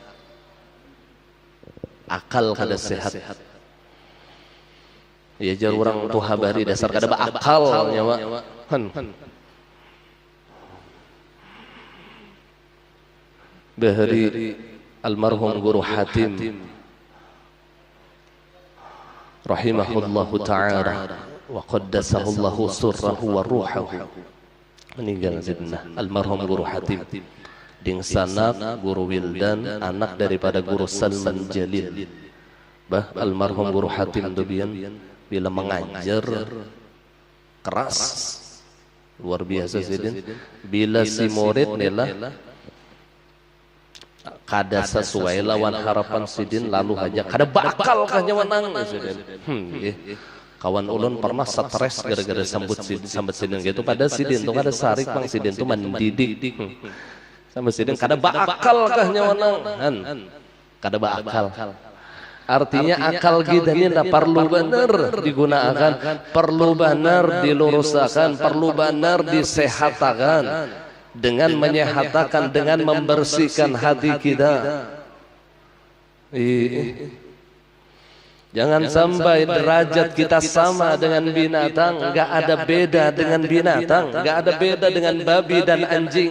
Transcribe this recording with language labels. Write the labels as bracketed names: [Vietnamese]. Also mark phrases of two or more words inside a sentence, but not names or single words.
[Banjar] Akal kada sehat. Ya jar orang tuh habari dasar kada beakal nyawa. bahari almarhum Guru Hatim [Arabic] رحمه الله تعالى وقدس الله سره وروحه, [Banjar] meninggal sidna almarhum Guru Hatim ding sanak Guru Wildan, anak daripada Guru Salman Jalil. Almarhum Guru Hatim Dubian bila mengajar keras luar biasa sidin, bila si murid nela kada sesuai lawan harapan sidin lalu aja kada bakal kah nyawanang sidin. Kawan ulun pernah stres gara-gara sambut sidin gitu, pada sidin tuh kada sarik bang, sidin tuh mendidik sampai sidin kada bakal kah nyawanang, kada bakal. [Indonesian] Artinya akal kita ini perlu benar digunakan, perlu benar diluruskan, perlu benar disehatkan dengan menyehatkan, dengan membersihkan hati kita. Jangan sampai derajat kita sama dengan binatang, nggak ada beda dengan binatang, nggak ada beda dengan babi dan anjing.